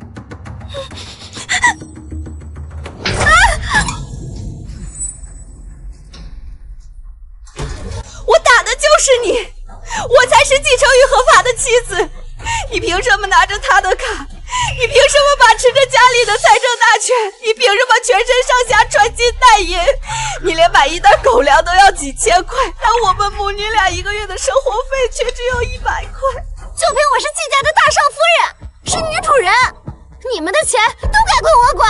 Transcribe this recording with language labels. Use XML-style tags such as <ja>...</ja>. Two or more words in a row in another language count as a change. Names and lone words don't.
<zh>我打的就是你，我才是继承宇合法的妻子，你憑什麼拿着他的卡？你憑什麼把持着家裡的財政大權？你憑什麼全身上下穿金戴銀？你連買一袋狗糧都要幾千塊，但我們母女倆一個月的生活費卻只有100塊。就憑我是季家的大少夫人，是女主人，你們的錢都該归我管。</zh>